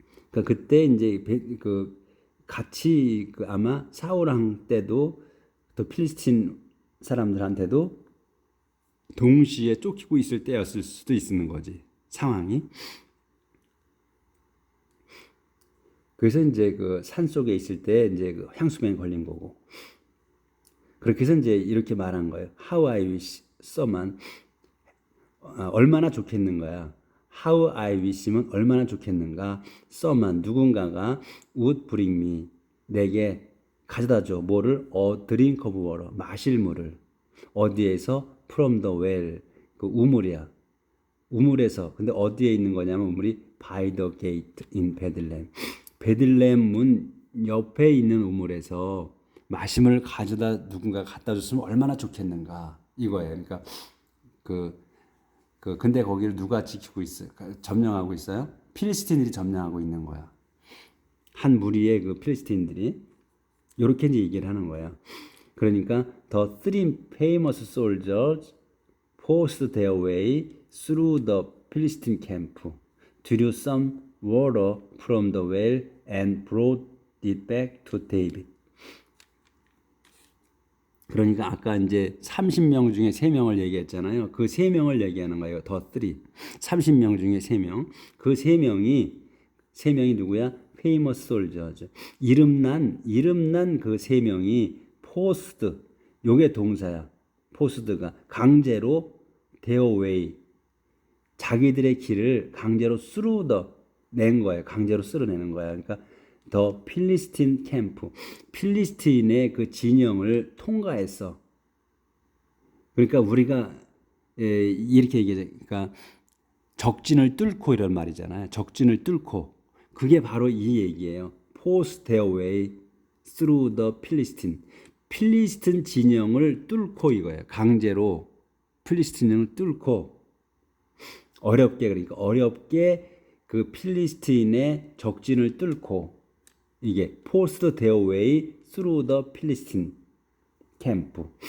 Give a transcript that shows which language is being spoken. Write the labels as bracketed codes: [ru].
[ko] 그러니까 그때 이제 같이 아마 사울왕 때도 또 필리스틴 사람들한테도 동시에 쫓기고 있을 때였을 수도 있는 거지, 상황이. 그래서 이제 그 산 속에 있을 때 이제 그 향수병에 걸린 거고. 그렇게 해서 이제 이렇게 말한 거예요. [en] How I wish someone [ko] 얼마나 좋겠는가야. [en] How I wish [ko] 면 얼마나 좋겠는가. [en] someone [ko] 누군가가 [en] would bring me [ko] 내게 가져다 줘. 뭐를? [en] A drink of water [ko] 마실 물을. 어디에서? [en] From the well [ko] 그 우물이야. 우물에서. 근데 어디에 있는 거냐면 우물이 [en] by the gate in Bethlehem. [ko] 베들레헴 문 옆에 있는 우물에서 마심을 가져다 누군가 갖다 줬으면 얼마나 좋겠는가 이거예요. 그러니까 근데 거기를 누가 지키고 있어요? 점령하고 있어요? 필리스틴들이 점령하고 있는 거야. 한 무리의 그 필리스틴들이 이렇게 이제 얘기를 하는 거야. 그러니까 [en] the three famous soldiers forced their way through the Philistine camp, drew some water from the well and brought it back to David. [ko] 그러니까 아까 이제 30명 중에 3명을 얘기했잖아요. 그 3명을 얘기하는 거예요. 더 3. 30명 중에 3명. 그 3명이 누구야? [en] Famous soldiers. [ko] 이름난 그 3명이 forced. 요게 동사야. forced가 강제로 [en] their way. [ko] 자기들의 길을 강제로 낸 거예요. 강제로 쓸어내는 거야. 그러니까 더 필리스틴 캠프, 필리스틴의 그 진영을 통과했어. 그러니까 우리가 이렇게 얘기하죠. 그러니까 적진을 뚫고 이런 말이잖아요. 적진을 뚫고 그게 바로 이 얘기예요. [en] Force their way through the Philistine. [ko] 필리스틴 진영을 뚫고 이거예요. 강제로 필리스틴을 뚫고 어렵게 그 필리스틴의 적진을 뚫고 이게 [en] forced their way through the Philistine camp.